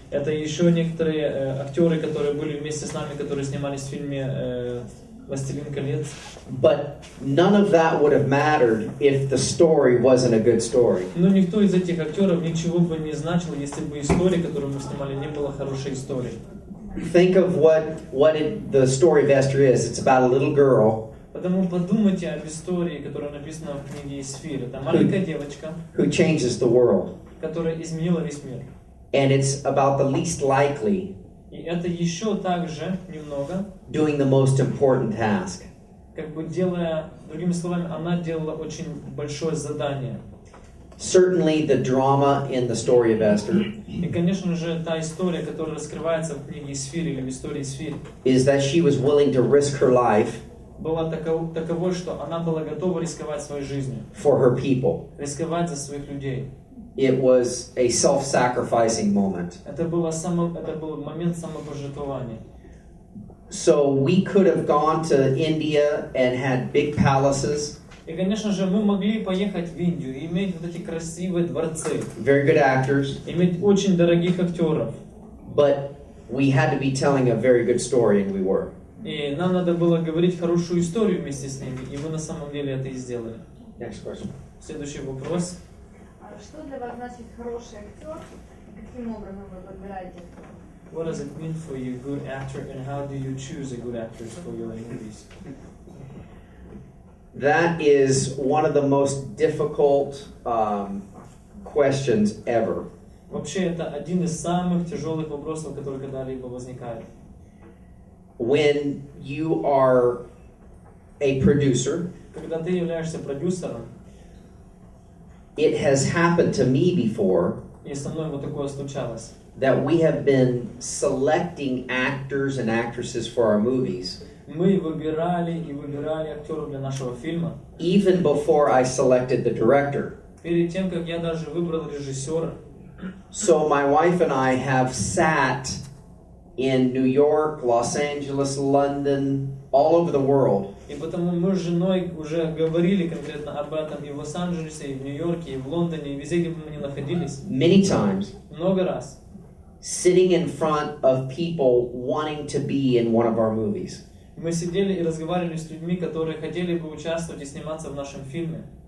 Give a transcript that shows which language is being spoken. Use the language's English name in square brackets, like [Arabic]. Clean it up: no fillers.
[Russian] Это еще некоторые актеры, которые были вместе с нами, которые снимались в фильме «Властелин колец». [English] But none of that would have mattered if the story wasn't a good story. [Russian] Но никто из этих актеров ничего бы не значил, если бы история, которую мы снимали, не была хорошей историей. [English] Think of the story of Esther is. It's about a little girl [Russian] Потому подумайте об истории, которая написана в книге Исфир. Это маленькая девочка, [English] who changes the world. [Russian] которая изменила весь мир. [English] And it's about the least likely [Russian] И это еще также немного, [English] doing the most important task. [Russian] как бы делая, другими словами, она делала очень большое задание. [English] Certainly the drama in the story of Esther [Russian] И, конечно же, та история, которая раскрывается в книге Исфир или в истории Исфир, [English] is that she was willing to risk her life [Russian] была таковой, что она была готова рисковать своей жизнью, [English] for her people. [Russian] рисковать за своих людей. [English] It was a self-sacrificing moment. [Russian] Это был момент самопожертвования. [English] So we could have gone to India and had big palaces, [Russian] И, конечно же, мы могли поехать в Индию и иметь вот эти красивые дворцы, [English] very good actors, [Russian] иметь очень дорогих актеров. [English] but we had to be telling a very good story, and we were. [Russian] И нам надо было говорить хорошую историю вместе с ними, и мы на самом деле это и сделали. [English] Next question. [Russian] Следующий вопрос. Что для вас значит хороший актер? Каким образом вы подбираете? [English] What does it mean for you, good actor, and how do you choose a good actor for your movies? That is one of the most difficult questions ever. [Russian] Вообще, это один из самых тяжелых вопросов, которые когда-либо возникают. [English] When you are a producer, [Russian] Когда ты являешься продюсером, [English] it has happened to me before [Russian] и со мной вот такое случалось, [English] that we have been selecting actors and actresses for our movies [Russian] мы выбирали и выбирали актеров для нашего фильма, [English] even before I selected the director. [Russian] перед тем, как я даже выбрал режиссера. [English] So my wife and I have sat in New York, Los Angeles, London, all over the world. [Russian] И потому мы с женой уже говорили конкретно об этом и в Лос-Анджелесе, и в Нью-Йорке, и в Лондоне, и везде, где бы мы ни находились. [English] Many times, [Russian] Много раз. [English] sitting in front of people wanting to be in one of our movies. [Russian] Мы сидели и разговаривали с людьми, которые хотели бы участвовать и сниматься в нашем фильме.